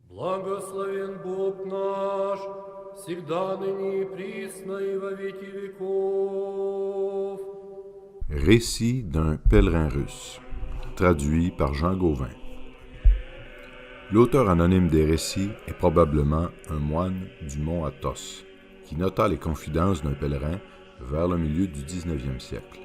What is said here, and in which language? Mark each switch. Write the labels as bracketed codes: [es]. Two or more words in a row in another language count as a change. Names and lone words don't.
[ru] Благословен Бог наш, всегда ныне и присно и во веки веков. [fr] Récit d'un pèlerin russe, traduit par Jean Gauvin. L'auteur anonyme des récits est probablement un moine du mont Athos, qui nota les confidences d'un pèlerin vers le milieu du 19e siècle.